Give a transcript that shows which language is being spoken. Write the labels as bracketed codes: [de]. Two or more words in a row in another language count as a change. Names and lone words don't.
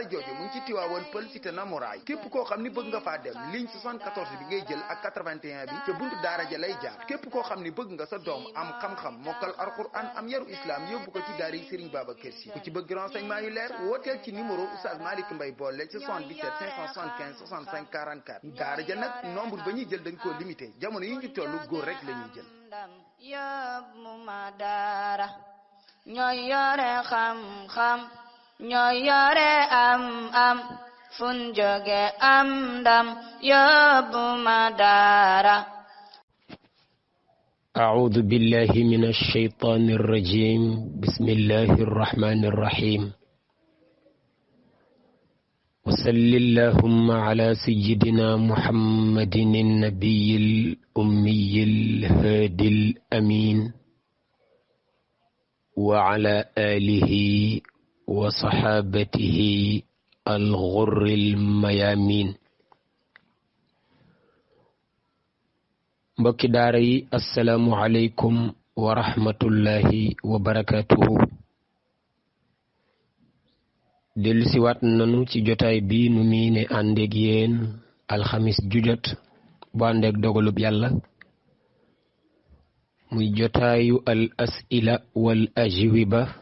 [wo] jooju mu ngi ci Tiwaawoon Pël Cité Namouraay képp koo xam ni bëgg nga faa dem ligne 74 bi ngay jël ak 81 bi ca buntu daara ja lay jaar képp koo xam ni bëgg nga sa doom am xam-xam mokkal alquran am yaru islam yóbbu ko ci daara yi Serigne Babacar Sy ku ci bëgg renseignement yu leer wooteel ci numéro Oustaz Malick Mbaye Bollé ci 77 575 65 44 daara ja nag nombre ba ñuy jël dañ koo limité jamono yi ñu tollu góor rek la ñuy jël. yóbbu ma daara ñooy yore xam-xam ñooy yore am fun jóge am ndam yóbbu ma daara. [ar] أعوذ بالله من الشيطان الرجيم بسم الله الرحمن الرحيم وصل اللهم على سيدنا محمد النبي الأمي الهادي الأمين وعلى آله وصحابته الغر الميامين. [wo] mbokki daara yi [ar] السلام عليكم ورحمة الله وبركاته [wo] dellu si waat nanu ci jotaay bi nu miine àndeeg yéen alxamis jujot bu àndeeg dogalub yàlla muy jotaayu [ar] الأسئلة والأجوبة